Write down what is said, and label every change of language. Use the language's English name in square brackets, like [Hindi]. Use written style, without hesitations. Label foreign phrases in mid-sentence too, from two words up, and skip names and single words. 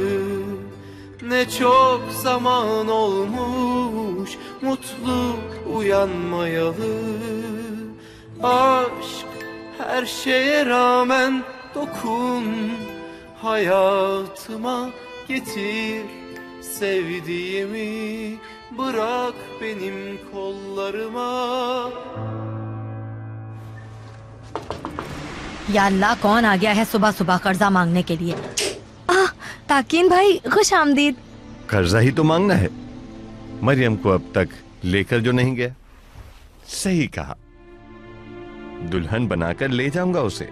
[Turkish] Ne çok zaman olmuş mutlu uyanmayalı. Aşk her şeye rağmen dokun, hayatıma getir sevdiğimi, bırak benim kollarıma. [Hindi] या अल्लाह कौन आ गया है सुबह सुबह कर्जा मांगने के लिए। ताकीन भाई खुश आमदीद। कर्जा ही तो मांगना है। मरियम को अब तक लेकर जो नहीं गया। सही कहा, दुल्हन बनाकर ले जाऊंगा उसे।